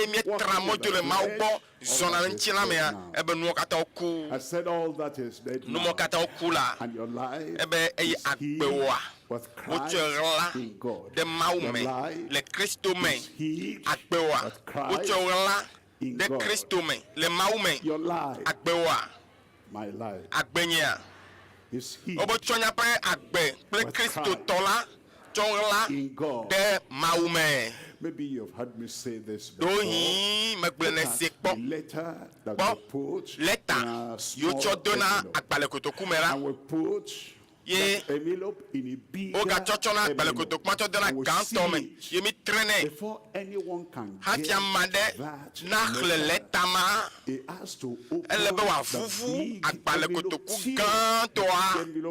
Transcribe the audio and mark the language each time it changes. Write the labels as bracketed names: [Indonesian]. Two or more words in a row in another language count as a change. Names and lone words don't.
[Ewe] mietra mɔ dzo le Mawu gbɔ zɔna le ŋuti la mea ebe nuwo katã woku numɔ katã woku la ebe eye agbewoa wotsɔe ɣla ɖe Mawu me le Kristo me agbewoa wotsɔe ɣla ɖe Kristo me le Mawu me agbewoa agbenyea wobe tsɔ miaƒe agbe kple Kristo tɔ la tsɔ ɣla ɖe Mawu me. [English] Maybe you've heard me say this [Ewe] dohi megble ne se kpɔ leta yo tsɔ do na agbalẽ kotoku me la ye woga tsɔtsɔ na agbalẽ kotoku ma tsɔ do na gãtɔ me ye mi tre nɛ hafi ama ɖe naxlẽ leta ma ele be wòavuvu agbalẽ kotoku gãtɔa